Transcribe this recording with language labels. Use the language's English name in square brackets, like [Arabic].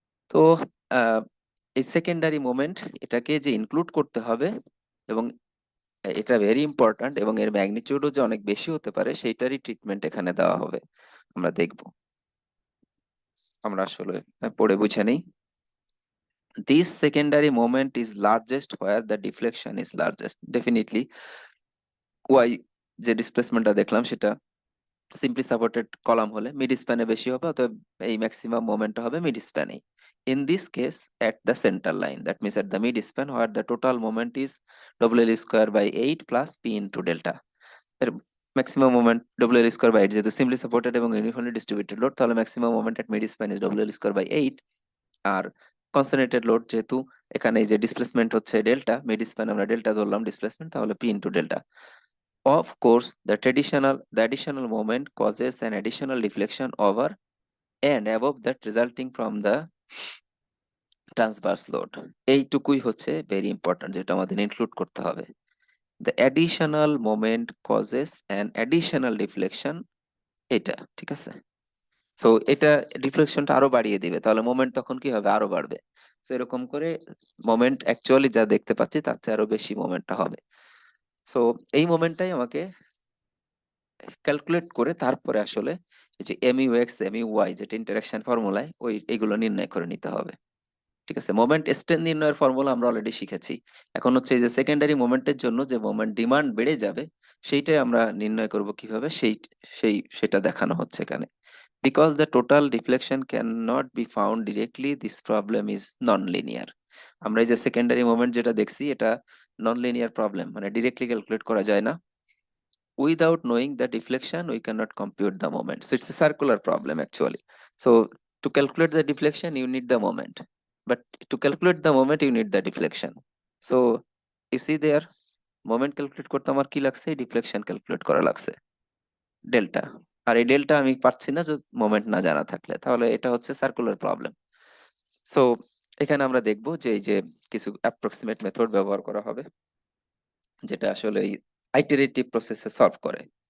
[Bangla] তো আহ, এই secondary moment এটাকে যে ইনক্লুড করতে হবে, এবং এটা ভেরি ইম্পর্ট্যান্ট, এবং এর ম্যাগনিটিউডও যে অনেক বেশি হতে পারে সেইটারই ট্রিটমেন্ট এখানে দেওয়া হবে, আমরা দেখব। আমরা আসলে পড়ে বুঝে নেই। [English] This secondary moment is largest where the deflection is largest. [Bangla] Definitely, y যে ডিসপ্লেসমেন্টটা দেখলাম সেটা সিম্পলি সাপোর্টেড কলাম হলে মিড স্প্যানে বেশি হবে, অতএব এই ম্যাক্সিমাম মোমেন্টটা হবে mid স্প্যানে। [English] In this case at the centre line, that means at the mid span, where the total moment is W L square by 8 plus P into delta. [Bangla] এর [English] maximum moment W L square by 8, [Bangla] যেহেতু simply supported এবং uniformly distributed load, তাহলে maximum moment at mid span is W L square by 8। আর concentrated load যেহেতু এখানে এই যে displacement হচ্ছে delta, mid span আমরা ডেল্টা ধরলাম ডিসপ্লেসমেন্ট, তাহলে P into delta. [English] Of course, the additional moment causes an additional deflection over and above that resulting from the transverse load. [Bangla] এইটুকুই হচ্ছে ভেরি ইম্পর্টেন্ট, যেটা আমাদের ইনক্লুড করতে হবে। [English] The additional moment causes an additional deflection, [Bangla] এটা ঠিক আছে। So এটা ডিফ্লেকশনটা আরো বাড়িয়ে দিবে, তাহলে মোমেন্ট তখন কি হবে, আরো বাড়বে। সো এরকম করে মোমেন্ট অ্যাকচুয়ালি যা দেখতে পাচ্ছি তার চেয়ে আরো বেশি মোমেন্টটা হবে। সো এই মোমেন্টটাই আমাকে ক্যালকুলেট করে তারপরে আসলে এই যে এমইউ এক্স এমইউ ওয়াই যেটা ইন্টারাকশন ফর্মুলায় ওই এগুলো নির্ণয় করে নিতে হবে, ঠিক আছে। মোমেন্ট স্ট্রেন্থ নির্ণয়ের ফর্মুলা আমরা অলরেডি শিখেছি, এখন হচ্ছে এই যে সেকেন্ডারি মোমেন্টের জন্য যে মোমেন্ট ডিমান্ড বেড়ে যাবে সেইটাই আমরা নির্ণয় করব কিভাবে, সেটা দেখানো হচ্ছে এখানে। [English] Because the total deflection can not be found directly, this problem is non linear. [Bangla] আমরা এই যে সেকেন্ডারি মোমেন্ট যেটা দেখছি এটা নন লিনিয়ার প্রবলেম, মানে ডিরেক্টলি ক্যালকুলেট করা যায় না। [English] Without knowing the deflection, we cannot compute the moment. So it's a circular problem actually. So to calculate the deflection, you need the moment. but to calculate the moment you need the deflection. So you see there, [Bangla] moment calculate করতে আমার কি লাগছে, deflection calculate করা লাগছে, delta. আর এই delta আমি পাচ্ছি না যদি মোমেন্ট না জানা থাকলে, তাহলে এটা হচ্ছে সার্কুলার প্রবলেম। সো এখানে আমরা দেখবো যে এই যে কিছু অ্যাপ্রক্সিমেট মেথড ব্যবহার করা হবে, যেটা আসলে আইটারেটিভ প্রসেসে সলভ করে।